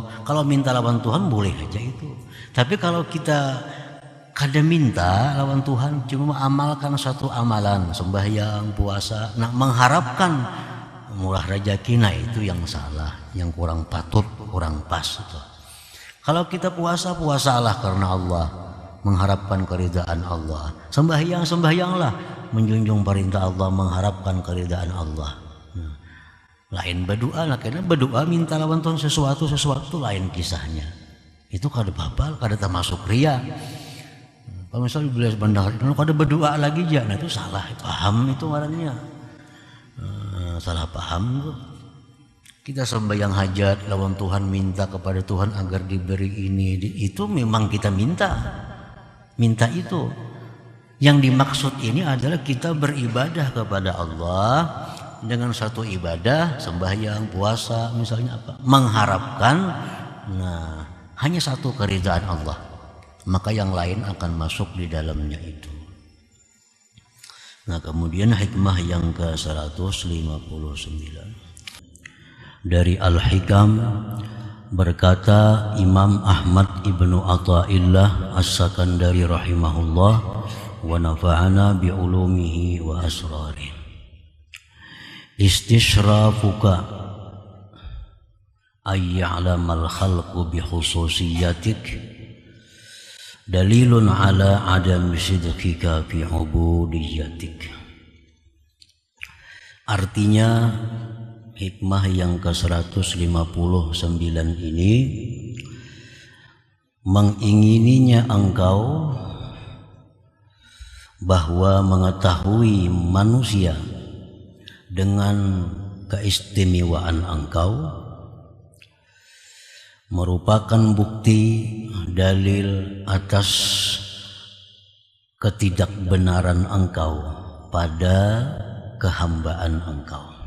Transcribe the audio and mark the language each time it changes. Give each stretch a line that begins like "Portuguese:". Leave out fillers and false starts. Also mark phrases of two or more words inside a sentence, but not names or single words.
Banjar: Kalau minta lawan Tuhan boleh aja itu. Tapi kalau kita kada minta lawan Tuhan, cuma amalkan satu amalan, sembahyang, puasa, nah mengharapkan murah rezeki, nah itu yang salah, yang kurang patut, kurang pas itu.
Indonesian: Kalau kita puasalah karena Allah, mengharapkan keridaan Allah. Sembahyanglah, menjunjung perintah Allah, mengharapkan keridaan Allah.
Banjar: Lain berdoa, lah karena berdoa minta lawan Tuhan sesuatu lain kisahnya. Itu kada apa-apa, kada termasuk ria. Kalau misalnya beliau benar, kalau ada berdoa lagi aja, nah itu salah paham itu orangnya, salah paham tuh. Kita sembahyang hajat lawan Tuhan,
Indonesian: minta kepada Tuhan agar diberi ini, itu memang kita minta itu. Yang dimaksud ini adalah kita beribadah kepada Allah dengan satu ibadah, sembahyang, puasa, misalnya apa, mengharapkan, nah hanya satu keridhaan Allah. Maka yang lain akan masuk di dalamnya itu. Nah, kemudian hikmah yang ke-159 dari Al-Hikam, berkata Imam Ahmad ibnu Athaillah As-Sakandari rahimahullah,
Arabic: ونفعنا بعلومه وأسراره. استشرافك أن يعلم الخلق بخصوصيتك دليل على عدم صدقك في عبوديتك.
Indonesian: Artinya hikmah yang ke-159 ini, mengingininya engkau bahwa mengetahui manusia dengan keistimewaan engkau merupakan bukti dalil atas ketidakbenaran engkau pada kehambaan engkau.